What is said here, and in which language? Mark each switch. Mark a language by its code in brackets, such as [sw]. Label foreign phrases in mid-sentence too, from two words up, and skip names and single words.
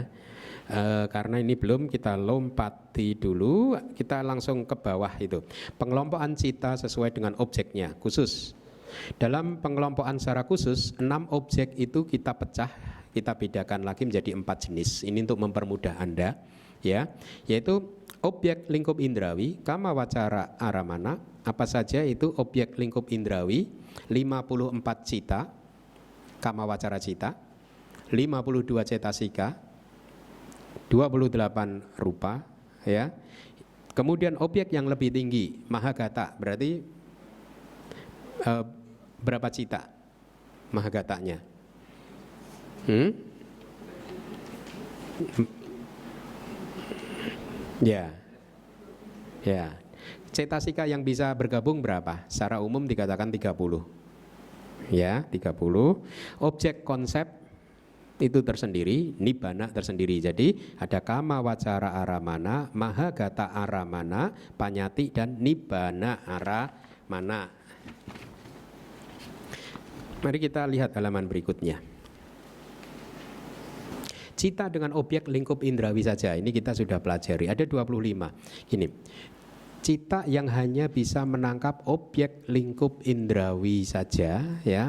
[id] Karena ini belum, kita lompati dulu, kita langsung ke bawah itu. Pengelompokan cita sesuai dengan objeknya khusus. Dalam pengelompokan secara khusus, 6 objek itu kita pecah, kita bedakan lagi menjadi 4 jenis. Ini untuk mempermudah Anda ya, yaitu objek lingkup indrawi, [pi] kama wacara aramana. [id] Apa saja itu objek lingkup indrawi? 54 cita, [pi] kama wacara cita, [id] 52 cetasika, 28 rupa ya. Kemudian objek yang lebih tinggi mahagata, berarti berapa cita mahagatanya? Ya. Ya. Cetasika yang bisa bergabung berapa? Secara umum dikatakan 30. Ya, 30. Objek konsep itu tersendiri, nibbana tersendiri. Jadi ada [pi] kama wacara aramana, mahagata aramana, panyati dan nibbana aramana. [id] Mari kita lihat halaman berikutnya. Cita dengan objek lingkup indrawi saja, ini kita sudah pelajari. Ada 25. Gini. Cita yang hanya bisa menangkap objek lingkup indrawi saja ya.